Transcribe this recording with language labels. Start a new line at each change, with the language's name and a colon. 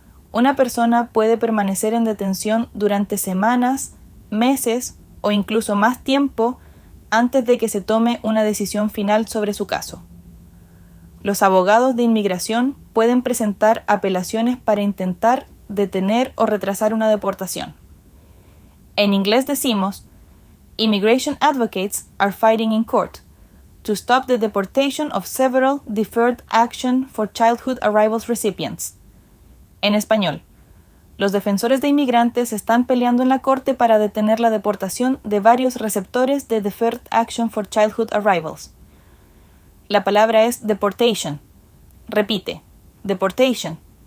Spanish: Una persona puede permanecer en detención durante semanas, meses o incluso más tiempo antes de que se tome una decisión final sobre su caso. Los abogados de inmigración pueden presentar apelaciones para intentar detener o retrasar una deportación. En inglés decimos,
English: Immigration advocates are fighting in court to stop the deportation of several deferred action for childhood arrivals recipients.
Spanish: En español, los defensores de inmigrantes están peleando en la corte para detener la deportación de varios receptores de Deferred Action for Childhood Arrivals. La palabra es deportation. Repite, deportation.